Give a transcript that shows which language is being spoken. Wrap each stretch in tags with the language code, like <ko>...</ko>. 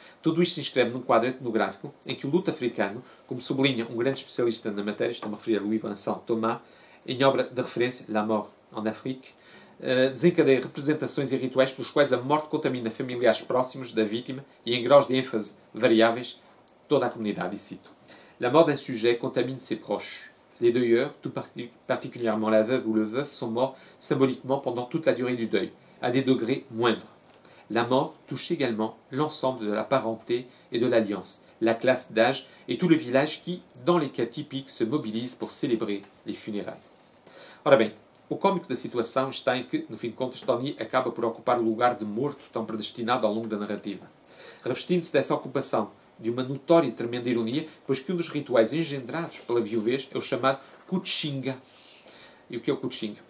<pt>Tudo isto se inscreve num quadro etnográfico em que o luto africano, como sublinha um grande especialista na matéria, estou-me a referir a Louis Vincent Thomas, em obra de referência, La Mort en Afrique, desencadeia representações e rituais pelos quais a morte contamina familiares próximos da vítima e em graus de ênfase variáveis toda a comunidade.</pt> <fr>E cito: La mort d'un sujet contamine ses proches. Les deuilleurs, tout particulièrement la veuve ou le veuf, sont morts symboliquement pendant toute la durée du deuil, à des degrés moindres. La mort touche également l'ensemble de la parenté et de l'alliance, la classe d'âge et tout le village qui, dans les cas typiques, se mobilise pour célébrer les funérailles.</fr> <pt>Ora bem, o cómico da situação está em que, no fim de contas, Tony acaba por ocupar o lugar de morto tão predestinado ao longo da narrativa. Revestindo-se dessa ocupação de uma notória e tremenda ironia, pois que um dos rituais engendrados pela viuvez é o chamado Kuchinga. E o que é o Kuchinga?</pt>